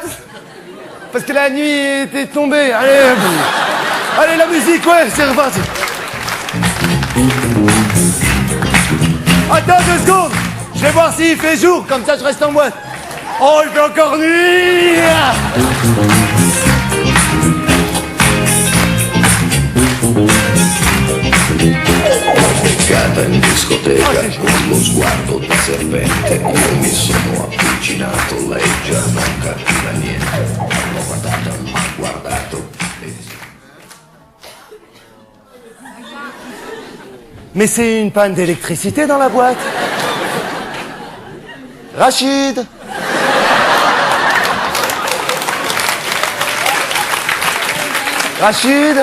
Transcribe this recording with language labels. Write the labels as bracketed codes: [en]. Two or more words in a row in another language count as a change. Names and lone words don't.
[fr] Parce que la nuit était tombée. Allez, allez, la musique, ouais, c'est reparti. Attends 2 secondes. Je vais voir s'il fait jour, comme ça je reste en boîte. Oh, il fait encore nuit. [it] Beccata in discoteca con lo sguardo da serpente, io mi sono avvicinato, lei già non capiva niente. L'ho guardata, m'ha guardato e... [fr] Mais c'est une panne d'électricité dans la boîte. Rachid. Rachid.